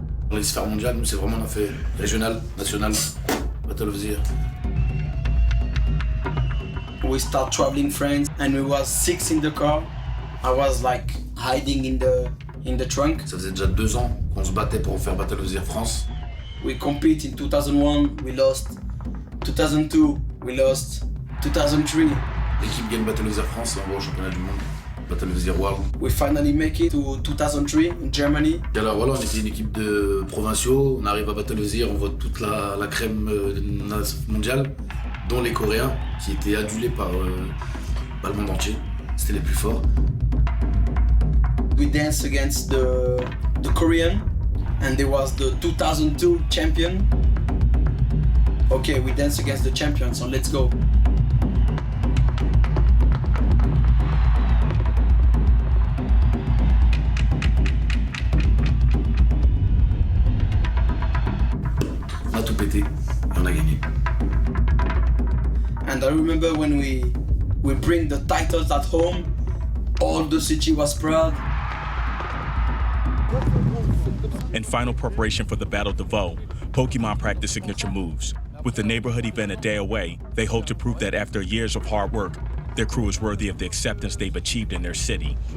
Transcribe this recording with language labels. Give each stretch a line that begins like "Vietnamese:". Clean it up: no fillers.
French: Dans les sphères mondiales, nous c'est vraiment on a fait régional, national, Battle of the Year.
English: We start traveling France, and we was 6 in the car. I was like hiding in the trunk.
French: Ça faisait déjà 2 ans qu'on se battait pour faire Battle of the Year France.
English: We compete in 2001, we lost. 2002, we lost. 2003,
French: L'équipe gagne Battle of the Year France et on va au championnat du monde.
English: Battle of the Year World. we finally make it to 2003 in Germany.
French: Et alors voilà, on était une équipe de provinciaux, on arrive à Battle of the Year, on voit toute la crème mondiale, dont les Coréens, qui étaient adulés par le monde entier. C'était les plus forts.
English: We danced against the Korean, and they was the 2002 champion. Okay, we dance against the champion, so let's go.
French: On a tout pété et on a gagné.
English: And I remember when we bring the titles at home, all the city was proud. In final preparation for the Battle de Vaux, Pokemon practice signature moves. With the neighborhood event a day away, they hope to prove that after years of hard work, their crew is worthy of the acceptance they've achieved in their city.